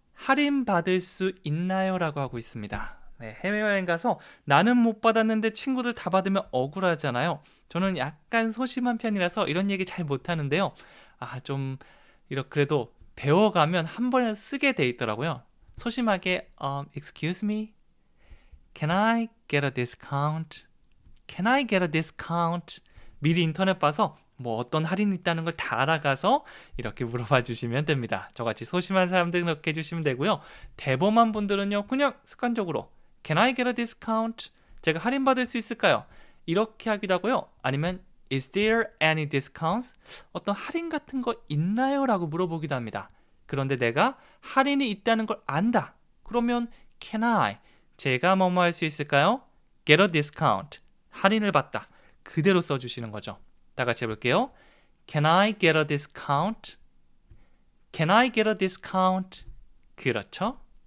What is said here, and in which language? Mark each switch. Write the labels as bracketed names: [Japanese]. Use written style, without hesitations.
[Korean] 할인 받을 수 있나요? 라고 하고 있습니다. 네, 해외여행 가서 나는 못 받았는데 친구들 다 받으면 억울하잖아요. 저는 약간 소심한 편이라서 이런 얘기 잘 못하는데요. 좀 이렇게 그래도 배워가면 한 번에 쓰게 돼 있더라고요. 소심하게 [English] Excuse me, can I get a discount? Can I get a discount? [Korean] 미리 인터넷 봐서 뭐 어떤 할인이 있다는 걸 다 알아가서 이렇게 물어봐 주시면 됩니다. 저같이 소심한 사람들 그렇게 해주시면 되고요. 대범한 분들은요, 그냥 습관적으로 [English] Can I get a discount? [Korean] 제가 할인 받을 수 있을까요? 이렇게 하기도 하고요. [English] 아니면 Is there any discounts? [Korean] 어떤 할인 같은 거 있나요? 라고 물어보기도 합니다. 그런데 내가 할인이 있다는 걸 안다. [English] 그러면 Can I? [Korean] 제가 뭐뭐 할 수 있을까요? [English] Get a discount. [Korean] 할인을 받다. 그대로 써주시는 거죠. 다 같이 해볼게요. [English] Can I get a discount? Can I get a discount? [Korean] 그렇죠?